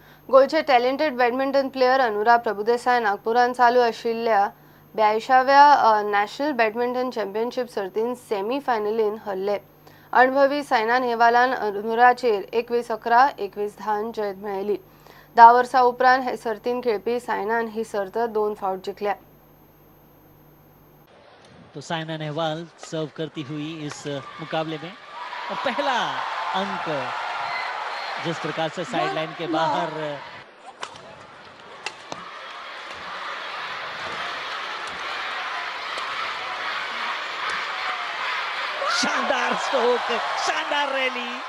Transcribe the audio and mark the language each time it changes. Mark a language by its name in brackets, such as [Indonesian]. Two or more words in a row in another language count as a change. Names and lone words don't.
[Konkani] गोयचे [English] talented badminton player [Konkani] अनुराग प्रभुदेसाय नागपुरात चालू आशिल्ल्या 82व्या नॅशनल बॅडमिंटन चॅम्पियनशिप सर्तीन सेमी फायनलीन हरले। अनुभवी सायना नेहवालान अनुराचेर 21-11, 21-10 जैत मेळयली। 10 वर्सां उपरांत हे सर्तीन खेळपी सायनान ही सर्त 2 फावट जिखल्या। [Hindi] तो साइना नेहवाल सर्व करती हुई इस मुकाबले में और पहला अंक जिस प्रकार से साइडलाइन के बाहर शानदार स्ट्रोक, शानदार रैली।